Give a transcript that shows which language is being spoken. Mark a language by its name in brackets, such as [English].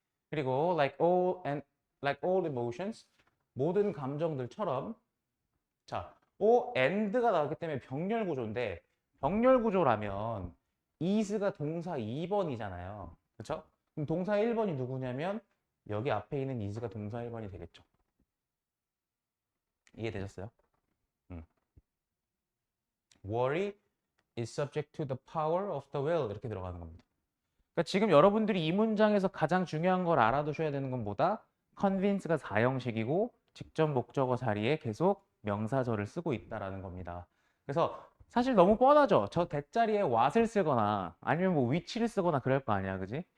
[Korean] 그리고 [English] like all emotions [Korean] 모든 감정들처럼 자, and가 나왔기 때문에 병렬 구조인데 병렬 구조라면 is가 동사 2번이잖아요. 그렇죠? 그럼 동사 1번이 누구냐면 여기 앞에 있는 is가 동사 1번이 되겠죠. 이해되셨어요? [English] Worry is subject to the power of the will [Korean] 이렇게 들어가는 겁니다. 그러니까 지금 여러분들이 이 문장에서 가장 중요한 걸 알아두셔야 되는 건 뭐다? convince가 4형식이고 직접 목적어 자리에 계속 명사절을 쓰고 있다라는 겁니다. 그래서 사실 너무 뻔하죠. 저 대자리에 what을 쓰거나 아니면 뭐 which를 쓰거나 그럴 거 아니야, 그지?